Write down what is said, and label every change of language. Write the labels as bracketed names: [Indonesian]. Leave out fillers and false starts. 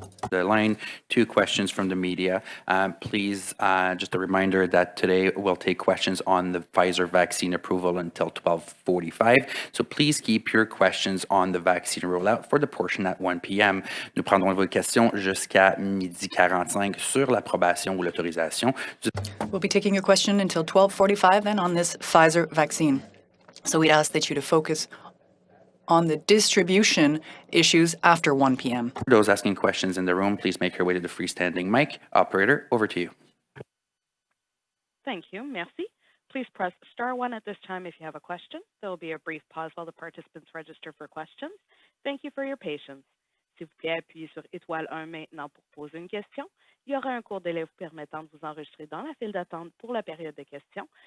[English] the line, 2 questions from the media. Please, just a reminder that today we'll take questions on the Pfizer vaccine approval until 12:45. So please keep your questions on the vaccine rollout for the portion at 1 p.m. [French] Nous prendrons vos questions jusqu'à 12:45 sur l'approbation ou l'autorisation. [English] We'll be taking your question until 12:45 then on this Pfizer vaccine. So we'd ask that you to focus on the distribution issues after 1 p.m. Those asking questions in the room, please make your way to the freestanding mic. Operator, over to you. Thank you. [French] Merci. [English] Please press star 1 at this time if you have a question. There will be a brief pause while the participants register for questions. Thank you for your patience. [French] S'il vous plaît, appuyez sur étoile 1 maintenant pour poser une question. Il y aura un court délai vous permettant de vous enregistrer dans la file d'attente pour la période de questions.